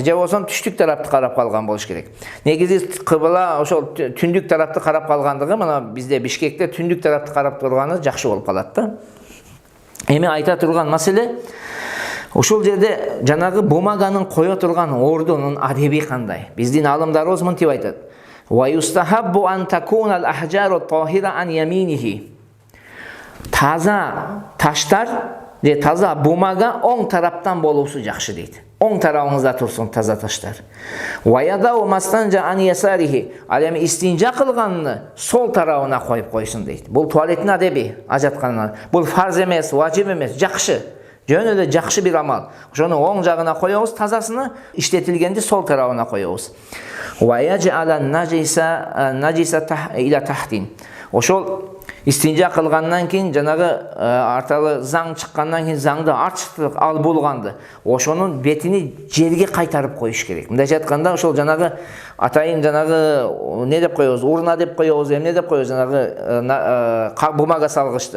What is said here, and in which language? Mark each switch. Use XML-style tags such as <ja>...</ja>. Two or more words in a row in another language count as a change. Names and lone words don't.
<ky>Же болсо түштүк тарапты карап калган болуш керек. Негизи кыбла ошол түндүк тарапты карап калгандыгы мына бизде Бишкекте түндүк тарапты карап турганы жакшы болуп калат да. Эми айта турган маселе ошол жерде жанагы бумаганын кое турган ордунун адеби кандай? Биздин алымдарыбыз мынтип айтат.</ky> <ar>ويستحب أن تكون الأحجار طاهرة عن يمينه.</ar> <ky>Таза таштар же таза бумага оң тараптан болуусу жакшы дейт. Оң тарабыңызда турсун таза таштар.</ky> <ar>ويضع ما استنجى عن يساره.</ar> <ky>Ал эми истинжа кылганны сол тарабына коюп койсун дейт. Бул туалеттин адеби, ажатканына. Бул фарз эмес, важип эмес, жакшы. Жөн эле жакшы бир амал. Ошону оң жагына коебуз, тазасыны, иштетилгенди сол тарабына коебуз.</ky> <ar>ويجعل النجسة إلى تحت.</ar> <ky>Ошол истинжа кылгандан кийин жанагы арталы заң чыккандан кийин заңды артыштык ал болгонду ошонун бетини жерге кайтарып коюш керек. Мындайча айтканда ошол жанагы атайын жанагы не деп коебуз, урна деп коебуз, эмне деп коебуз, жанагы бумага салгычты.</ky>